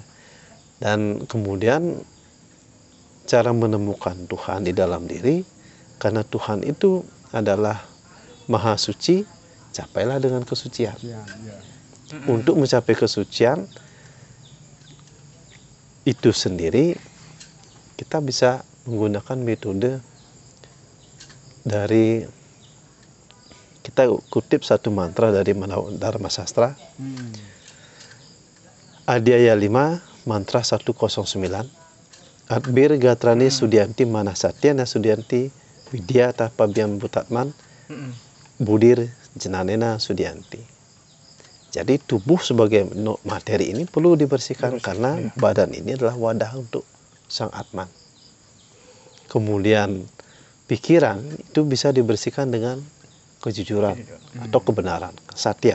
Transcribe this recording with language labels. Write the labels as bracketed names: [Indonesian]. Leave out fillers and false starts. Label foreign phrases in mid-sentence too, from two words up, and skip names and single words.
[Indonesian] Dan kemudian cara menemukan Tuhan di dalam diri, karena Tuhan itu adalah maha suci, capailah dengan kesucian. Iya, iya. Untuk mencapai kesucian itu sendiri, kita bisa menggunakan metode dari, kita kutip satu mantra dari Dharma Sastra, Adhyaya 5, mantra 109. [Sanskrit] Adbir gatrani sudyanti manasatyana sudyanti widya tapabhyam butatman budir jenanena sudyanti. [Indonesian] Jadi tubuh sebagai materi ini perlu dibersihkan, karena badan ini adalah wadah untuk sang Atman. Kemudian pikiran itu bisa dibersihkan dengan kejujuran atau kebenaran, satya.